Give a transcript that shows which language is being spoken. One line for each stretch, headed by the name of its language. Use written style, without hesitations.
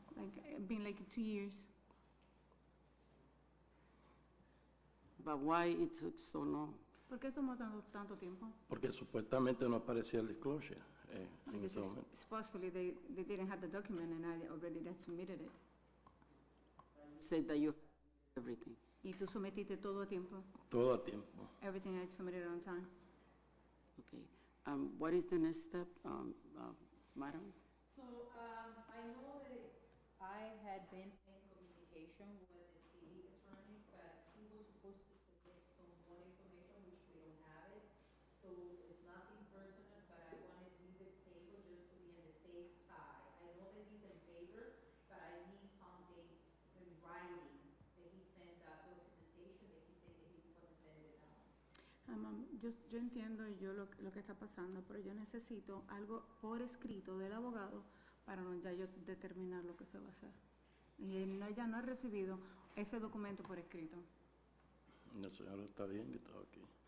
English: Like, been like 2 years. But why it took so long?
Spanish: ¿Por qué tomó tanto tiempo? Porque supuestamente no aparecía el disclosure en
English: Because
Spanish: ese momento.
English: supposedly they didn't have the document and I already submitted it. You said that you everything.
Spanish: Y tú sometiste todo a tiempo. Todo a tiempo.
English: Everything I submitted on time. Okay. What is the next step, madam? So, I know that I had been in communication with the city attorney, but he was supposed to submit some more information, which we don't have it. So it's nothing personal, but I wanted to leave it table just to be on the safe side. I know that he's in favor, but I need some things in writing, that he sent that documentation, that he said that he was gonna send it out.
Spanish: Yo entiendo yo lo que está pasando, pero yo necesito algo por escrito del abogado para ya yo determinar lo que se va a hacer. Y ella no ha recibido ese documento por escrito. No, señor, está bien que está aquí.